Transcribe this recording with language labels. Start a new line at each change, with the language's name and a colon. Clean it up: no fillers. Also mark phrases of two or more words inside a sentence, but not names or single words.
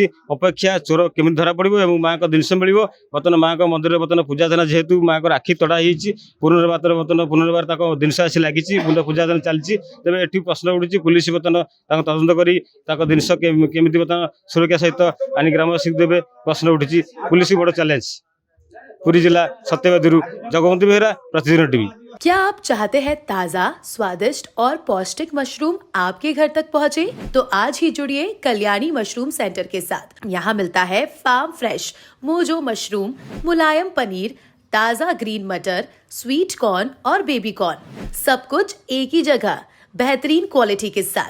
Odia: ଅପେକ୍ଷା ଚୋର କେମିତି ଧରା ପଡ଼ିବ ଏବଂ ମାଆଙ୍କ ଜିନିଷ ମିଳିବ। ବର୍ତ୍ତମାନ ମାଆଙ୍କ ମନ୍ଦିରରେ ବର୍ତ୍ତମାନ ପୂଜାର୍ଚ୍ଚନା ଯେହେତୁ ମାଆଙ୍କର ଆଖି ତଡ଼ା ହେଇଛି, ପୁନର୍ବାର ତାଙ୍କ ଜିନିଷ ଆସି ଲାଗିଛି, ପୂଜାର୍ଚ୍ଚନା ଚାଲିଛି। ତେବେ ଏଠି ପ୍ରଶ୍ନ ଉଠୁଛି ପୁଲିସ ବର୍ତ୍ତମାନ ତାଙ୍କ ତଦନ୍ତ କରି ତାଙ୍କ ଜିନିଷ କେମିତି ବର୍ତ୍ତମାନ ସୁରକ୍ଷା ସହିତ ଆଣି ଗ୍ରାମବାସୀଙ୍କୁ ଦେବେ, ପ୍ରଶ୍ନ ଉଠିଛି। ପୁଲିସ ବଡ଼ ଚ୍ୟାଲେଞ୍ଜ। ପୁରୀ ଜିଲ୍ଲା ସତ୍ୟବାଦୀ ଜଗବନ୍ତୀ ବେହେରା, ପ୍ରତିଦିନ ଟିଭି।
Hindi: क्या आप चाहते हैं ताज़ा, स्वादिष्ट और पौष्टिक मशरूम आपके घर तक पहुंचे? तो आज ही जुड़िए कल्याणी मशरूम सेंटर के साथ। यहाँ मिलता है फार्म फ्रेश मोजो मशरूम, मुलायम पनीर, ताज़ा ग्रीन मटर, स्वीट कॉर्न और बेबी कॉर्न, सब कुछ एक ही जगह बेहतरीन क्वालिटी के साथ।